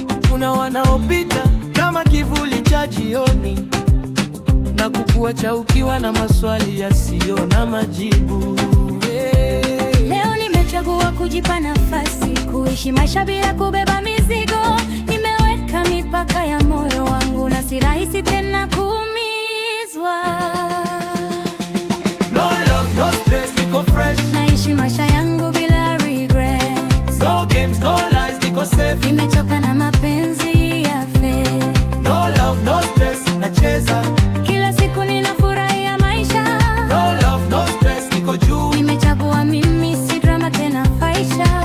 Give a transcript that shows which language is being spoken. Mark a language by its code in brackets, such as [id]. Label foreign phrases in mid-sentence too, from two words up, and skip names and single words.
[sw] Kuna wanaopita kama kivuli cha jioni, na kukuacha ukiwa na maswali yasiyo na majibu. [en] Yeah. [sw] Leo nimechagua kujipa nafasi, kuishi maisha bila kubeba mizigo. Nimeweka mipaka ya moyo wangu na si rahisi tena kuumizwa. [en] No love, no stress, [sw] niko fresh. Naishi maisha yangu bila regrets. [en] No games, no lies, [sw] niko safe. Nimechoka na mapenzi ya fake. [en] No love, no stress, [sw] nacheza. Kila siku ninafurahia maisha. [en] No love, no stress, [sw] niko juu. Nimechagua mimi, si drama tena, faisha.